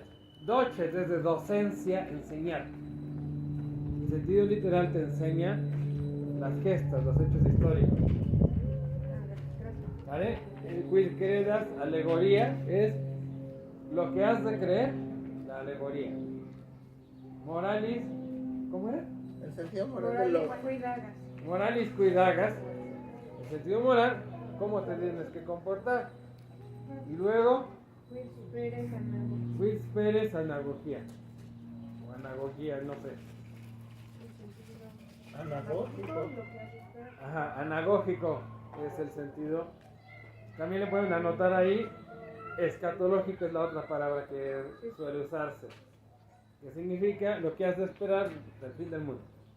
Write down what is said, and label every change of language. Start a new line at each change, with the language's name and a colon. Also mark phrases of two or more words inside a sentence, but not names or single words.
Spanish: Docet es de docencia, enseñar. El sentido literal te enseña las gestas, los hechos históricos. ¿Vale? El
Latin: quid credas,
Spanish: alegoría, es lo que has de creer, la alegoría. Moralis, ¿cómo era? El sentido moral de los...
Latin: Cuidagas. Moralis cuidagas,
Spanish: el sentido moral, cómo te tienes que comportar. Y luego,
Latin: quid speres anagogía.
Spanish: O anagogía, no sé. Anagógico. Ajá, anagógico es el sentido. También le pueden anotar ahí, escatológico es la otra palabra que suele usarse. Que significa lo que has de esperar del fin del mundo.